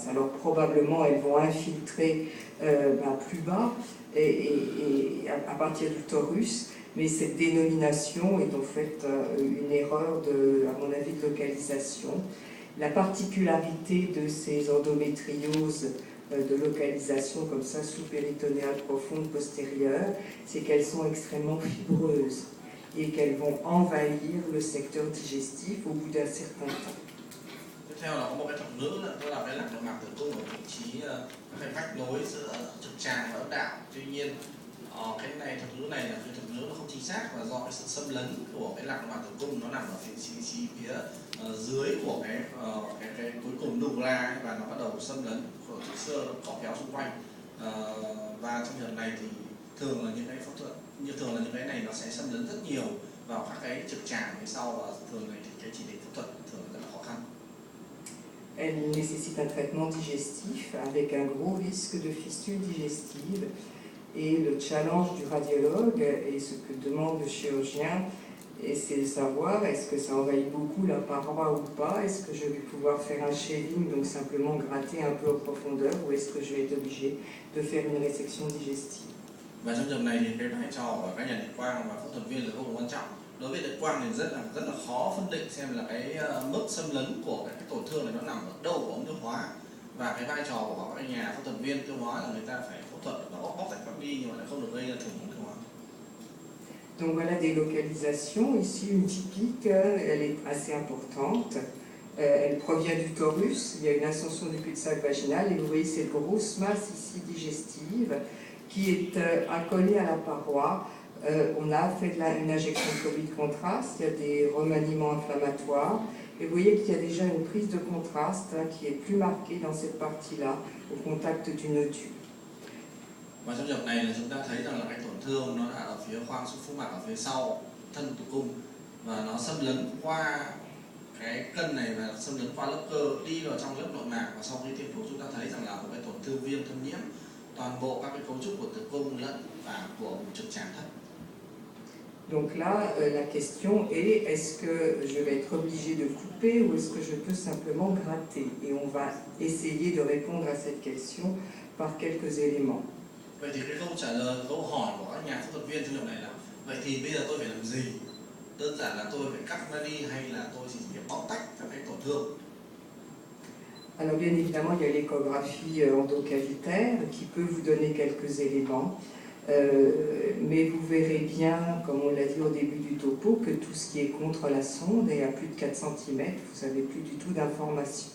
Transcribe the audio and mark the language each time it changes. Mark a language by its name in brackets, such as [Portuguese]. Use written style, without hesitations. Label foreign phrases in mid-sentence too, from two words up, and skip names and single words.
[French] Alors probablement elles vont infiltrer plus bas et à partir du torus, mais cette dénomination est en fait une erreur, à mon avis, de localisation. La particularité de ces endométrioses de localisation comme ça, sous-péritonéale profonde postérieure, c'est qu'elles sont extrêmement fibreuses et qu'elles vont envahir le secteur digestif au bout d'un certain temps. [Vietnamese] Tiếp theo là có một cái thuật ngữ đó là cái lạc nội mạc tử cung ở vị trí cái vách nối giữa trực tràng và âm đạo. Tuy nhiên cái thuật ngữ này là cái thuật ngữ nó không chính xác, và do cái sự xâm lấn của cái lạc nội mạc tử cung nó nằm ở vị trí phía dưới của cái cuối cùng dugla, và nó bắt đầu xâm lấn của xơ cọ kéo xung quanh. Và trong trường hợp này thì thường là những cái phẫu thuật thường là những cái này nó sẽ xâm lấn rất nhiều vào các cái trực tràng phía sau, và thường này thì cái chỉ định phẫu thuật thường rất là khó khăn. [French] Elle nécessite un traitement digestif avec un gros risque de fistule digestive. Et le challenge du radiologue et ce que demande le chirurgien Et c'est de savoir, est-ce que ça envahit beaucoup la paroi ou pas? Est-ce que je vais pouvoir faire un shaving, donc simplement gratter un peu en profondeur, ou est-ce que je vais être obligé de faire une résection digestive? [Vietnamese] Và trong trường này thì cái vai trò của các nhà điện quang và phẫu thuật viên là vô cùng quan trọng. Đối với điện quang thì rất là khó phân định xem là cái mức xâm lấn của cái tổn thương này nó nằm ở đâu của ống tiêu hóa, và cái vai trò của các nhà phẫu thuật viên tiêu hóa là người ta phải phẫu thuật nó bóc tách các đi nhưng mà lại không được gây ra thủng ống tiêu hóa. [French] Donc voilà des localisations. Ici, une typique, elle est assez importante. Elle provient du torus. Il y a une ascension du cul-de-sac vaginal. Et vous voyez cette grosse masse ici digestive qui est accolée à la paroi. On a fait une injection de produit de contraste. Il y a des remaniements inflammatoires. Et vous voyez qu'il y a déjà une prise de contraste qui est plus marquée dans cette partie-là, au contact du nodule. [Vietnamese] Và trong trường này là chúng ta thấy rằng là cái tổn thương nó là ở phía khoang phúc mạc ở phía sau thân tử cung, và nó xâm lấn qua cái cân này và xâm lấn qua lớp cơ đi vào trong lớp nội mạc, và sau khi tiêm thuốc chúng ta thấy rằng là một cái tổn thương viêm thâm nhiễm toàn bộ các cái cấu trúc của tử cung lẫn và của trực tràng thận. [French] Donc là, la question est, est-ce que je vais être obligé de couper ou est-ce que je peux simplement gratter? Et on va essayer de répondre à cette question par quelques éléments. [Vietnamese] Vậy thì cái câu trả lời, câu hỏi của các nhà phẫu thuật viên trong trường này là vậy thì bây giờ tôi phải làm gì? Đơn giản là tôi phải cắt nó đi hay là tôi chỉ phải bóc tách các cái tổn thương? [French] Alors bien évidemment, il y a l'échographie endocavitaire qui peut vous donner quelques éléments. Mais vous verrez bien, comme on l'a dit au début du topo, que tout ce qui est contre la sonde est à plus de 4 cm, vous n'avez plus du tout d'informations.